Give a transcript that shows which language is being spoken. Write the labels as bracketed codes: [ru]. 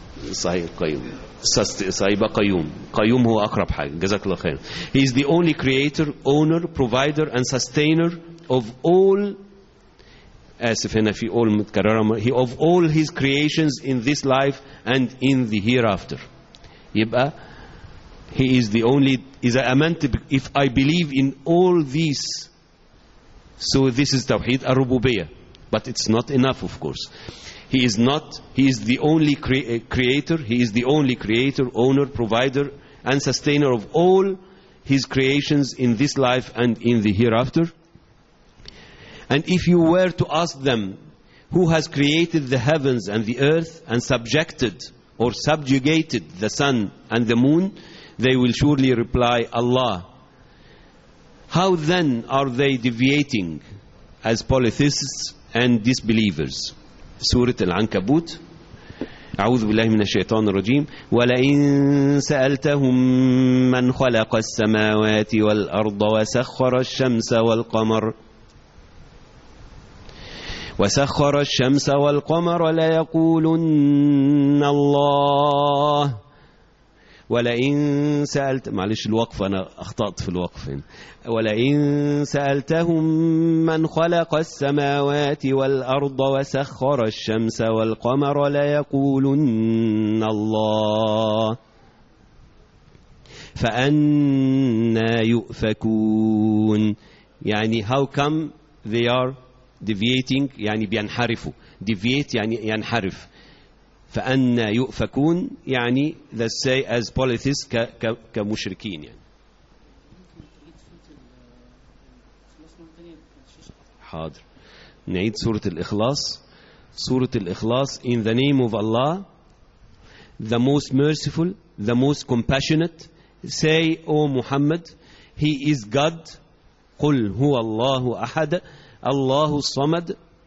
[ar] صحيح, القيوم, صحيح, قيوم, قيوم هو أقرب حاجة. جزاك الله خير. [en] He is the only creator, owner, provider and sustainer of all, [ar] آسف هنا في [en] all متكررة, of all his creations in this life and in the hereafter. [ar] يبقى [en] he is the only, is a amant, if I believe in all these, so this is tawheed al-rububiyyah, but it's not enough of course. He is the only creator, he is the only creator, owner, provider and sustainer of all his creations in this life and in the hereafter. And if you were to ask them who has created the heavens and the earth and subjected or subjugated the sun and the moon, they will surely reply, Allah. How then are they deviating as polytheists and disbelievers? Surah Al-Ankabut. [ar] أعوذ بالله من الشيطان الرجيم. ولئن سألتهم من خلق السماوات والأرض وسخر الشمس والقمر وسخر الشمس والقمر ليقولن الله. ولئن سألت, معلش الوقف أنا أخطأت في الوقف. ولئن سألتهم من خلق السماوات والأرض وسخر الشمس والقمر ليقولن الله فأنى يؤفكون. [en] يعني how come they are deviating, [ar] يعني بينحرفوا, [en] deviate [ar] يعني ينحرف. فأنا يؤفكون يعني [en] let's say as polytheists [ar] كمشركين يعني. حاضر, نعيد سورة الإخلاص. سورة الإخلاص. [en] In the name of Allah, the most merciful, the most compassionate, say O Muhammad, he is God. [ar] قل هو الله أحد, الله الصمد.